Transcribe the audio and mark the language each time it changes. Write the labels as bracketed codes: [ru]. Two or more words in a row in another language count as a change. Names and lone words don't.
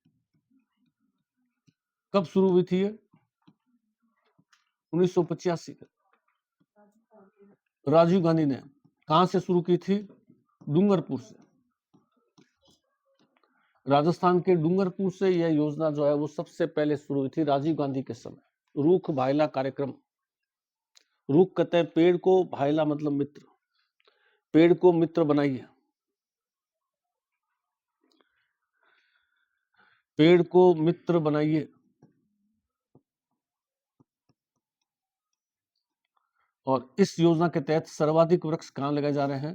[hi] कब शुरू हुई थी ये? 1985 में राजीव गांधी ने। कहां से शुरू की थी? डूंगरपुर से। राजस्थान के डूंगरपुर से यह योजना जो है वो सबसे पहले शुरू हुई थी राजीव गांधी के समय। रूख भायला कार्यक्रम। रूख कहते हैं पेड़ को, भायला मतलब मित्र। पेड़ को मित्र बनाइए, पेड़ को मित्र बनाइए। और इस योजना के तहत सर्वाधिक वृक्ष कहां लगाए जा रहे हैं?